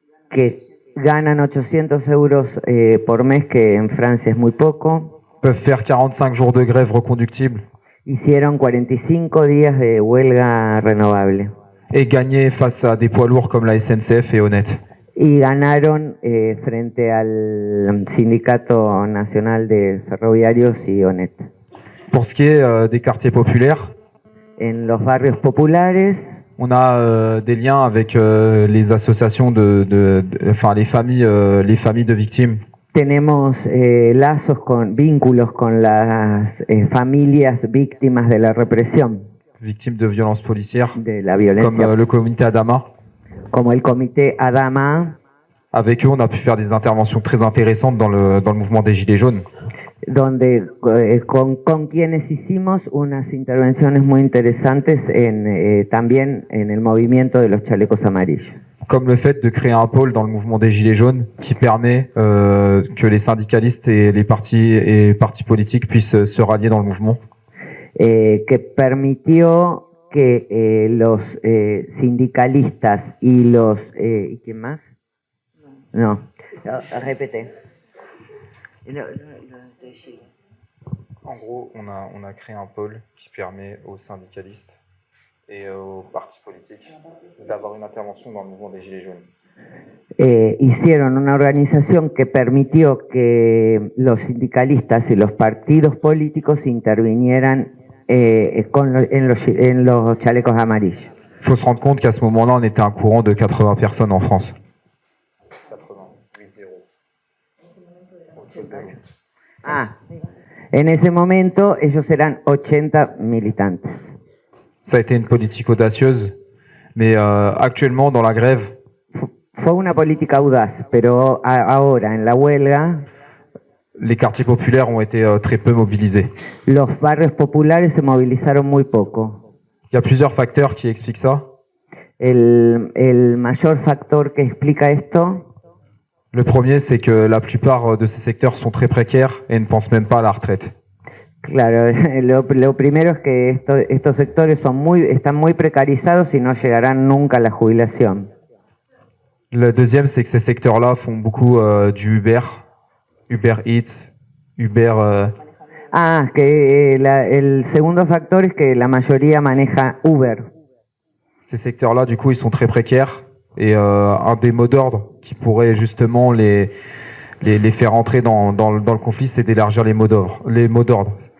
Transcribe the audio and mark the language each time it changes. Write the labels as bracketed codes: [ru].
[es] que ganan 800 euros por mes, que en Francia es muy poco. [fr] Peuvent faire 45 jours de grève reconductible [es] Hicieron 45 días de huelga renovable [fr] et gagner face à des poids lourds comme la SNCF et Honnête. [es] y ganaron frente al Sindicato Nacional de Ferroviarios y ONET. [fr] Pour ce qui est des quartiers populaires, [es] En los barrios populares [fr] on a des liens avec les associations enfin les familles de victimes. [es] tenemos vínculos con las familias víctimas de la represión, [fr] Victimes de violences policières, [es] de la [fr] comme [es] violencia, [fr] le comité Adama. [es] como el comité Adama, [fr] Avec eux, on a pu faire des interventions très intéressantes dans le mouvement des Gilets jaunes. [es] donde con quienes hicimos unas intervenciones muy interesantes también en el movimiento de los chalecos amarillos. [fr] Comme le fait de créer un pôle dans le mouvement des Gilets jaunes qui permet que les syndicalistes et les partis politiques puissent se rallier dans le mouvement. [es] Que permitió que los sindicalistas y los... ¿y quién más? No, repete. [fr] En gros, on a créé un pôle qui permet aux syndicalistes et aux partis politiques d'avoir une intervention dans le mouvement des Gilets jaunes. [es] Hicieron una organización que permitió que los sindicalistas y los partidos políticos intervinieran en los chalecos amarillos. [fr] Il faut se rendre compte qu'à ce moment-là, on était un courant de 80 personnes en France. 80, [es] En ese momento ellos eran 80 militantes. [fr] Ça a été une politique audacieuse, mais actuellement, dans la grève, [es] Fue una política audaz, pero ahora en la huelga [fr] les quartiers populaires ont été très peu mobilisés. [es] los barrios populares se movilizaron muy poco. [fr] Il y a plusieurs facteurs qui expliquent ça. [es] El mayor factor que explica esto [fr] Le premier, c'est que la plupart de ces secteurs sont très précaires et ne pensent même pas à la retraite. [es] Claro, lo primero es que estos sectores están muy precarizados y no llegarán nunca a la jubilación. [fr] Le deuxième, c'est que ces secteurs-là font beaucoup du Uber Eats, Uber... [es] Que el segundo factor es que la mayoría maneja Uber. [fr] Ces secteurs-là, du coup, ils sont très précaires. Et un des mots d'ordre qui pourrait justement les faire entrer dans le conflit, c'est d'élargir les mots d'ordre.